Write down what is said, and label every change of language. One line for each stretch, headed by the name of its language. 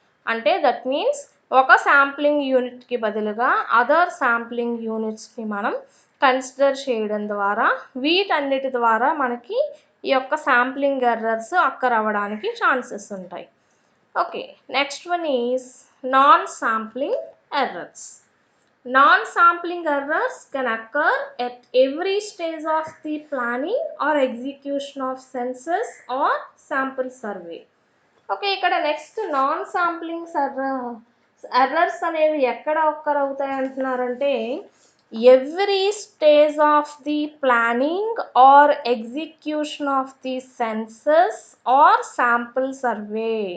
Telugu: అంటే
English: that means
Telugu: ఒక sampling యూనిట్కి బదులుగా అదర్ శాంప్లింగ్ యూనిట్స్ని మనం కన్సిడర్ చేయడం ద్వారా వీటన్నిటి ద్వారా మనకి ఈ యొక్క శాంప్లింగ్ ఎర్రర్స్ అక్కర్ అవ్వడానికి ఛాన్సెస్ ఉంటాయి.
English: Okay, next one is non sampling errors. Non-sampling errors can occur at every stage of the planning or execution of census or sample survey.
Telugu: Okay, ఇక్కడ నెక్స్ట్ నాన్ శాంప్లింగ్ ఎర్రర్స్ అనేవి ఎక్కడ ఒక్కర్ అవుతాయి అంటున్నారంటే
English: Every stage of the planning or execution of the census or sample survey.